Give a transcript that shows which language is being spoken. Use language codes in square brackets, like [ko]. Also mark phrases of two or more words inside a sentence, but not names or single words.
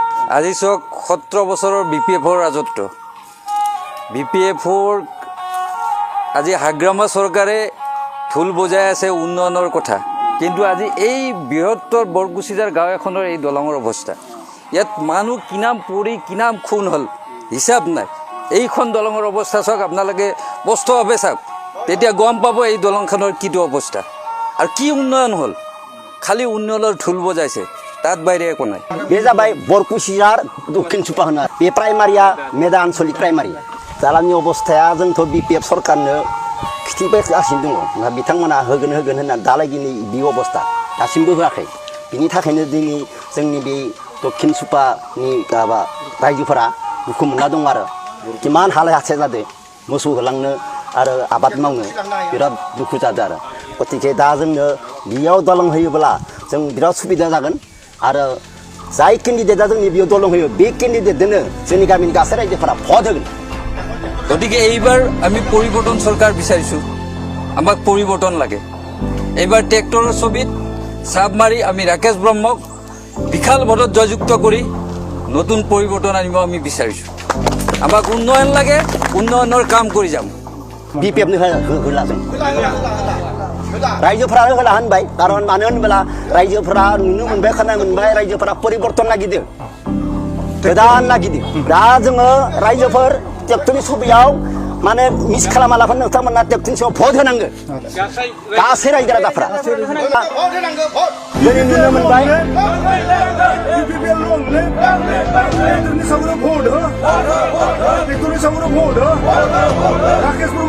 [as] আজি চক 17 বছৰৰ বিপিএফৰ ৰাজত্ব বিপিএফৰ আজি হাগ্ৰামা চৰকাৰে ঢোল বজাই আছে উন্নয়নৰ কথা কিন্তু আজি এই বৃহত্তৰ বৰগুচিজাৰ গাঁও এখনৰ এই দলঙৰ অৱস্থা ইয়াত মানুহ কিনাম পৰি কিনাম খুন হল হিচাপ নাই এইখন দলঙৰ অৱস্থা চক আপোনালোকে স্পষ্টভাৱে চাওক তেতিয়া গম পাব এই দলংখনৰ কিটো অৱস্থা আৰু কি উন্নয়ন হল খালি উন্নয়নৰ ঢোল বজাইছে তাত বাইরে একো নাই [brx] बे जाबाय बरकुसिजार दक्षिण सुपा होनो बे प्राइमारिया मेदा आनसलिक प्राइमारि दालांनि अबस्थाया जोंथ' बिपिएफ सरकारनो खिथिगासिनो दङ बिथांमोना होगोन होनना दालायगिनि बे अबस्था दासिमबो होआखै बिनि थाखायनो दिनै जोंनि बे दक्षिण सुपानि माबा रायजोफोरा दुखु मोनना दं आरो किमान हालाय हासाय जादों मोसौ होलांनो आरो आबाद मावनो बिराद दुखु जादों आरो गतिके दा जोंनो बेयाव दलं होयोब्ला जों बिराद सुबिदा जागोन आरो जाय केन्डिडेटआ जोंनि बेयाव दलं होयो बे केन्डिडेटनो जोंनि गामिनि गासै रायजोफोरा भट होगोन [as] গতিকে এইবাৰ আমি পৰিৱৰ্তন চৰকাৰ বিচাৰিছো আমাক পৰিৱৰ্তন লাগে এইবাৰ ট্ৰেক্টৰৰ ছবিত চাপ মাৰি আমি ৰাকেশ ব্ৰহ্মক বিশাল ভোটত জয়যুক্ত কৰি নতুন পৰিৱৰ্তন আনিব আমি বিচাৰিছো আমাক উন্নয়ন লাগে উন্নয়নৰ কাম কৰি যাম [brx] बिपिएफनो होला जों रायजोफोरा होला होनबाय कारन मानो होनब्ला रायजोफोरा नुनो मोनबाय खोनानो मोनबाय रायजोफोरा परिवर्तन नागिरदों गोदान नागिरदों दा जोङो रायजोफोर ट्रेक्टरनि सुबिदायाव माने मिस खालामालाफोर नोंथांमोना ट्रेक्टरनि सायाव भट होनांगोन गासै रायजो राजाफ्रा दिनै नुनो मोनबाय ट्रेक्टरनि सायाव भट हो